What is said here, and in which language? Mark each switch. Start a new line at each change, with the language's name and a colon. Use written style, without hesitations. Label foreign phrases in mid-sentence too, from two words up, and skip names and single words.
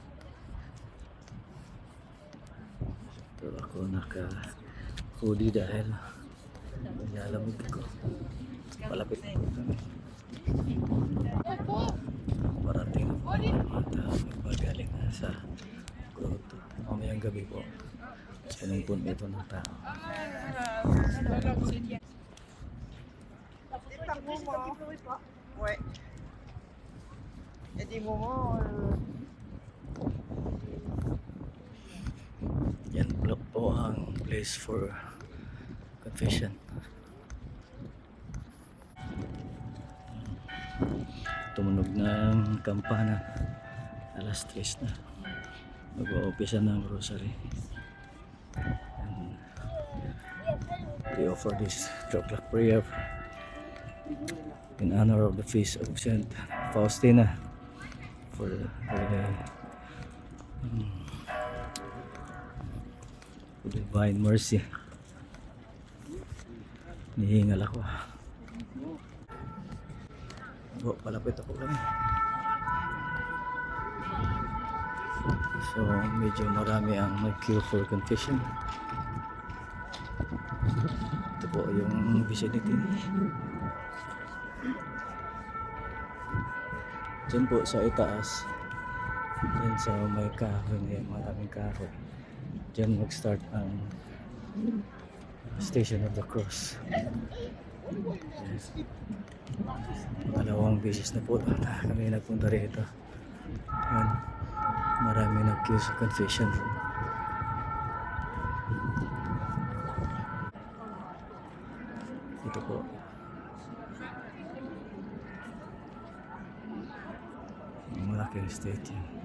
Filipino: Pero ako naka-hoodie dahil nilalamig ko. Palapit po kami. Parating na po at magaling na sa grotto. Mamayang gabi po. Sinumpun ito ng tao.
French: Ouais. Il y a des moments.
Filipino: Yan po ang
English: place for confession.
Filipino: Tumunog ng kampana. Alas 3 na. Nag-uumpisa ng rosary.
English: And we offer this 3 o'clock prayer in honor of the feast of Saint Faustina for the divine mercy.
Filipino: Nihingal ako. Palapit ako kami. So medyo marami ang mag-queue
English: for confession.
Filipino: Ito po yung vicinity. Diyan po sa itaas, diyan sa may kahoy na yung maraming kahoy, diyan mag-start ang Station of the Cross. Yes. Dalawang beses na po na kami nagpunta rito. Yan. Marami nag-queue sa
English: confession room.
Filipino: Ito po. Malaking statue.